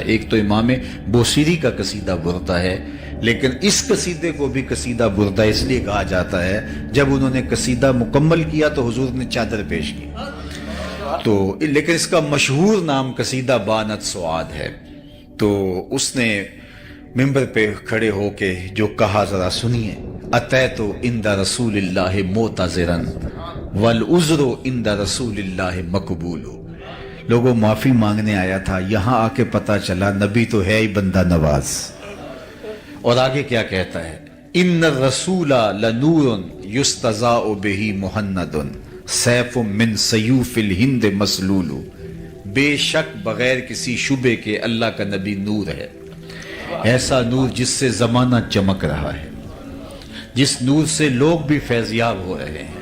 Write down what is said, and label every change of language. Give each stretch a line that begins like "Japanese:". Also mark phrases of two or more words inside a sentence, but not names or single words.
Urdu: ایک تو امام بوصیری کا قصیدہ بردہ ہے، لیکن اس قصیدے کو بھی قصیدہ بردہ اس لیے کہا جاتا ہے، جب انہوں نے قصیدہ مکمل کیا تو حضور نے چادر پیش کی. تو لیکن اس کا مشہور نام قصیدہ بانت سعاد ہے. تو اس نے منبر پہ کھڑے ہو کے جو کہا ذرا سنیے,
Arabic: أتيت عند رسول الله معتذرا والعذر عند رسول الله مقبول.
Urdu: لوگوں معافی مانگنے آیا تھا، یہاں آ کے پتہ چلا نبی تو ہے ہی بندہ نواز۔ اور آگے کیا کہتا ہے؟
Arabic: ان الرسول لنور یستضاء بہ مہند سیف من سیوف الہند مسلول۔
Urdu: بے شک بغیر کسی شبے کے اللہ کا نبی نور ہے، ایسا نور جس سے زمانہ چمک رہا ہے، جس نور سے لوگ بھی فیضیاب ہو رہے ہیں۔